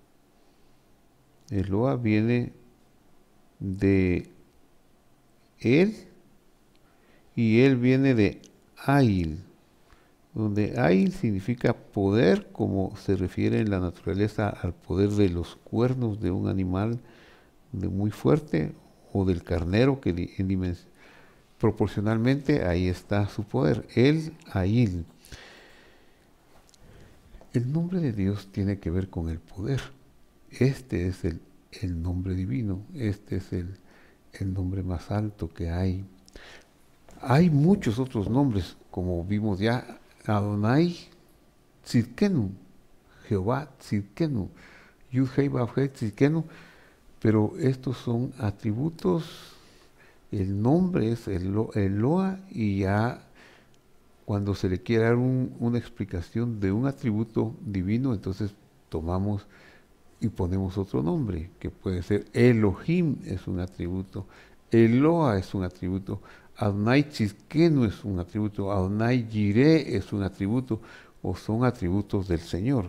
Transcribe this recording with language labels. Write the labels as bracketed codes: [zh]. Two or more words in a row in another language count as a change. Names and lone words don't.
[es] Eloa viene de él, y él viene de Ayil, donde Ayil significa poder, como se refiere en la naturaleza al poder de los cuernos de un animal de muy fuerte, o del carnero, que proporcionalmente ahí está su poder, el Ayil. El nombre de Dios tiene que ver con el poder. Este es el nombre divino, este es el nombre más alto que hay. Hay muchos otros nombres, como vimos ya, Adonai Tzidkenu, Jehová Tzidkenu, Yud-Hei Vav-Hei Tzidkenu, pero estos son atributos, el nombre es Eloa, y ya cuando se le quiere dar una explicación de un atributo divino, entonces tomamos y ponemos otro nombre, que puede ser Elohim es un atributo, Eloa es un atributo, Adonai Tzidkenu es un atributo, Adonai Jireh es un atributo, o son atributos del Señor.